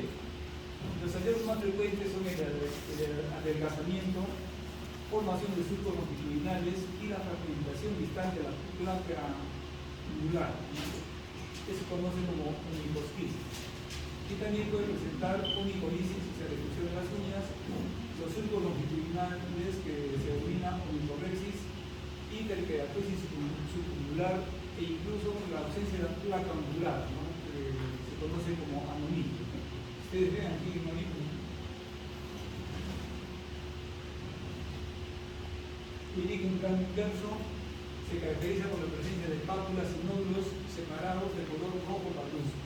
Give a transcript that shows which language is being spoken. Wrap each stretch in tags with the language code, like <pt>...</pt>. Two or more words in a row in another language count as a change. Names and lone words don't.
<es>Los hallazgos más frecuentes son el adelgazamiento, formación de surcos longitudinales y la fragmentación distal de la placa angular. Que se conoce como onychosquisis. Y también puede presentar onycholisis, o sea, reducción de las uñas, los surcos longitudinales que se denomina onychorexis, hiperkeratosis subungular e incluso la ausencia de la placa angular, ¿no? Que se conoce como anomía. Ustedes ven aquí en monito. El líquen plano inverso se caracteriza por la presencia de pápulas y nódulos separados de color rojo parduzco.</es>